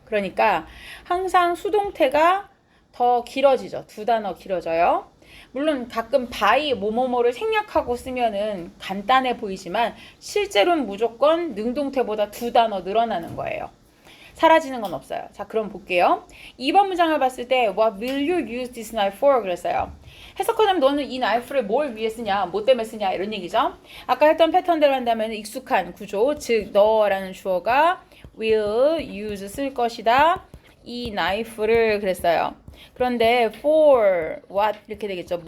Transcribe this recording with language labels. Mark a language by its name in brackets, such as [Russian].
[Korean] 그러니까 항상 수동태가 더 길어지죠. 두 단어 길어져요. 물론 가끔 by 뭐뭐뭐를 생략하고 쓰면은 간단해 보이지만 실제로는 무조건 능동태보다 두 단어 늘어나는 거예요. 사라지는 건 없어요. 자, 그럼 볼게요. 2번 문장을 봤을 때 [English] What will you use this knife for? [Korean] 그랬어요. 해석하자면 너는 이 나이프를 뭘 위해 쓰냐, 뭐 때문에 쓰냐 이런 얘기죠. 아까 했던 패턴대로 한다면 익숙한 구조, 즉 너라는 주어가 [English] will use [Korean] 쓸 것이다. 이 나이프를 그랬어요. 그런데 [English] for what [Korean] 이렇게 되겠죠.